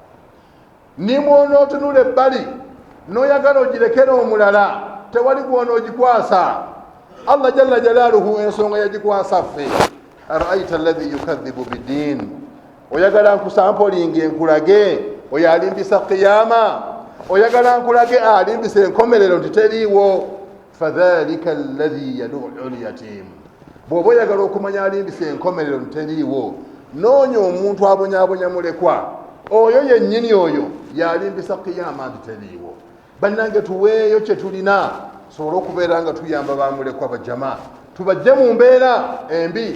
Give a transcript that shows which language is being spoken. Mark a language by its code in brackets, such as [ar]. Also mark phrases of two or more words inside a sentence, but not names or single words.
[lg] Nimwonootunula ebbali n'oyagala ogirekera omulala tewali gw'onoogikwasa. [ar] الله جل جلاله [lg] ensonga yagikwasa ffe. [ar] أرأيت الذي يكذب بالدين, [lg] oyagala nkusampolinga enkulage oyo alimbisa qiyama, oyagala nkulage alimbisa enkomerero nti teriiwo. [ar] فذلك الذي يدع اليتيم, [lg] bw'oba oyagala okumanya alimbisa enkomerero nti teriiwo, noonya omuntu abonyaabonya mulekwa, oyo yennyini oyo yalimbisa qiyama nti teriiwo. Bannange tuweeyo kye tulina tusobole okubeera nga tuyamba bamulekwa bajama, tubajje mu mbeera embi.